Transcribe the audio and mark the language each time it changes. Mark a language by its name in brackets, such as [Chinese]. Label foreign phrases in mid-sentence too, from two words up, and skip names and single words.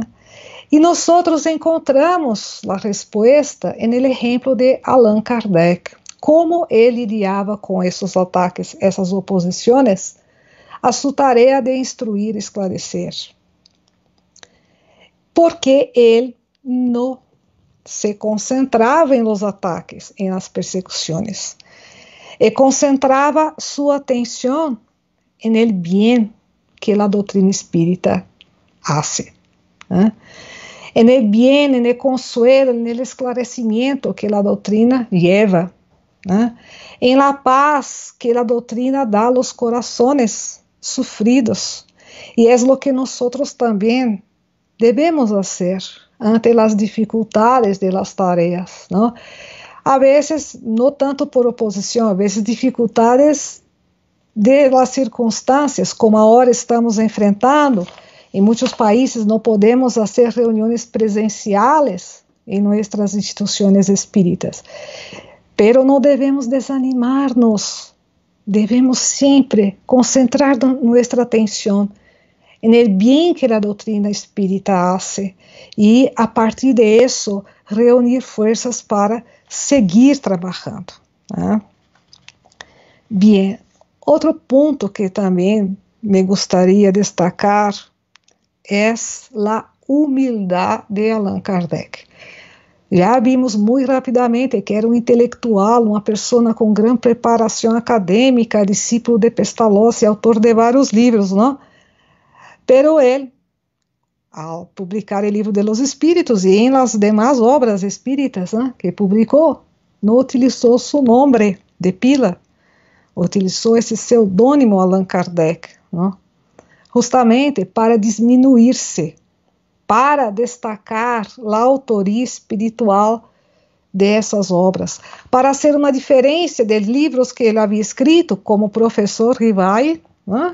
[Portuguese] E nós encontramos a resposta no exemplo de Allan Kardec, como ele lidiava com esses ataques, essas oposições, a sua tarefa de instruir e esclarecer. Porque ele não se concentrava em [Spanish] los ataques, [Portuguese] em las persecuções, e concentrava sua atenção [Spanish] en el bien que [Portuguese] a doutrina espírita [Spanish] hace, ¿eh? En el bien, en el consuelo, en el esclarecimiento que [Portuguese] a doutrina [Spanish] lleva, ¿eh? En la paz que [Portuguese] a doutrina dá [Spanish] a los corazones sufridos, [Portuguese] e é [Spanish] lo que nosotros [Portuguese] também devemos [Spanish] hacer ante las dificultades de las tareas, ¿no? A veces, no tanto por oposição, a veces dificultades de las circunstâncias, como agora estamos enfrentando. [Portuguese] Em muitos países não podemos fazer reuniões presenciais em nossas instituições espíritas. Pero não devemos desanimar-nos. Devemos sempre concentrar nossa atenção [Spanish] en el bien que [Portuguese] a doutrina espírita hace e, a partir de isso, reunir forças para seguir trabalhando, né? Bien, outro ponto que também me gostaria de destacar é a humildade de Allan Kardec. Já vimos muito rapidamente que era um intelectual, uma pessoa com grande preparação acadêmica, discípulo de Pestalozzi, autor de vários livros, não? Pero ele, [Spanish] al publicar el Libro de los Espíritus y en las demás obras espíritas, ¿no?, que publicó, no utilizó su nombre de pila, [Portuguese] utilizou esse pseudônimo Allan Kardec, não? Justamente para diminuir-se, para destacar a autoria espiritual dessas obras, para ser uma diferença de livros que ele havia escrito, como o professor Rivail, não?